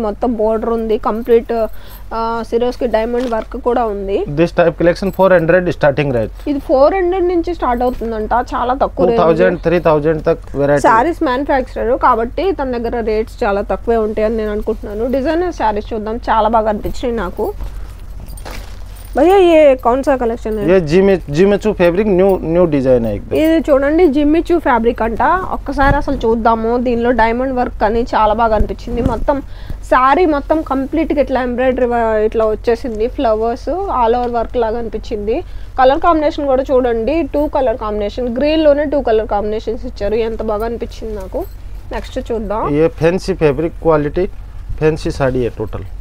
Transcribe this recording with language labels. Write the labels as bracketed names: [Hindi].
[Telugu] మొత్తం బోర్డర్ ఉంది. Complete Swarovski diamond work కూడా ఉంది. [English] This type collection 400 starting rate. [Telugu] ఇది 400 నుంచి స్టార్ట్ అవుతుందంట. చాలా తక్కువ రేట్. [Hindi] 2000 3000 తక్ వెరైటీ. [Telugu] శారీస్ మ్యానుఫ్యాక్చరర్ కాబట్టి తన దగ్గర రేట్స్ చాలా తక్కువే ఉంటాయని నేను అనుకుంటున్నాను. డిజైనర్ శారీస్ చూద్దాం, చాలా బాగా అనిపించినాయి నాకు. [Hindi] भैया ये कौन सा कलेक्शन है? ये जिमिचू फैब्रिक न्यू डिजाइन है एकदम. [Telugu] ఇది చూడండి, జిమ్మిచూ ఫ్యాబ్రిక్ అంట. ఒక్కసారి అసలు చూద్దాము. దీనిలో డైమండ్ వర్క్ అని చాలా బాగా అనిపించింది. మొత్తం శారీ మొత్తం కంప్లీట్గా ఇట్లా ఎంబ్రాయిడరీ ఇట్లా వచ్చేసింది. ఫ్లవర్స్ ఆల్ ఓవర్ వర్క్ లాగా అనిపించింది. కలర్ కాంబినేషన్ కూడా చూడండి, 2 కలర్ కాంబినేషన్. గ్రీన్లోనే 2 కలర్ కాంబినేషన్స్ ఇచ్చారు. ఎంత బాగా అనిపించింది నాకు. నెక్స్ట్ చూద్దాం. [Hindi] ये fancy fabric quality fancy sari है टोटल.